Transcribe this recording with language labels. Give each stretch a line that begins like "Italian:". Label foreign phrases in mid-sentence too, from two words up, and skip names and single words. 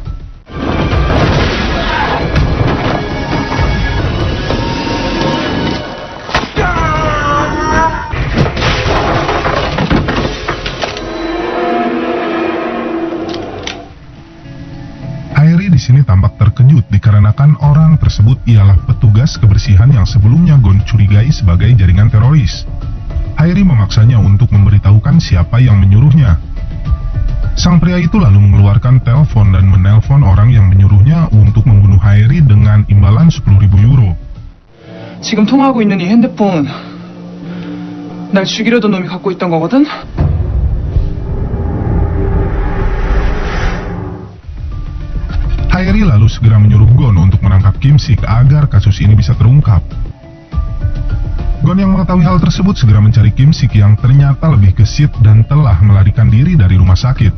Indonesian: Harry di sini tampak terkejut dikarenakan orang tersebut ialah petugas kebersihan yang sebelumnya Gon curigai sebagai jaringan teroris. Harry memaksanya untuk memberitahukan siapa yang menyuruhnya. Sang pria itu lalu mengeluarkan telepon dan menelpon orang yang menyuruhnya untuk membunuh Harry dengan imbalan 10.000 euro.
Korean: 지금 통화하고 있는 이 핸드폰 날 죽이려던 놈이 갖고 있던 거거든?
Indonesian: Harry lalu segera menyuruh Gon untuk menangkap Kim Sik agar kasus ini bisa terungkap. Gon yang mengetahui hal tersebut segera mencari Kim Sik yang ternyata lebih gesit dan telah melarikan diri dari rumah sakit.